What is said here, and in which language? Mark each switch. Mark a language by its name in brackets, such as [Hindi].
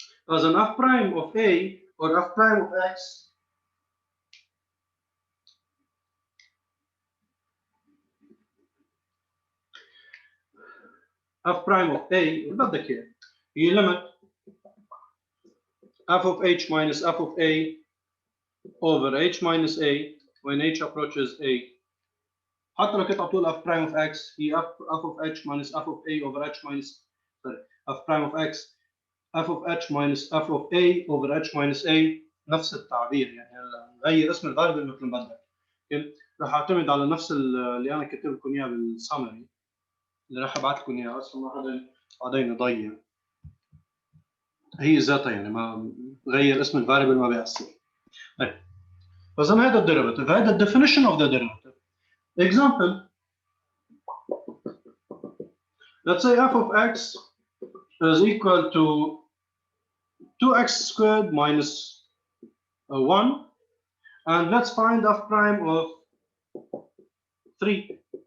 [English] As an f prime of a or f prime of x f prime of a [Arabic] بدك اياه هي [English] limit f of h minus f of a over h minus a when h approaches a. [Arabic] حتى لو كنت عطول [English] f prime of x هي f of h minus f of a over h minus f prime of x f of h minus f of a over h minus a [Arabic] نفس التعبير يعني غير اسم الفاريبل مثل ما بدك. راح اعتمد على نفس اللي انا كاتب لكم اياه بالسمري اللي راح ابعث لكم اياه اصلا ما بعدين يضيع هي ذاتها يعني ما غير اسم الفاريبل ما بيأثر. طيب فاذا هذا الديريفيتيف هذا الديفينيشن اوف ذا ديريفيتيف. [English] example let's say f of x is equal to 2x squared minus 1 and let's find f prime of 3.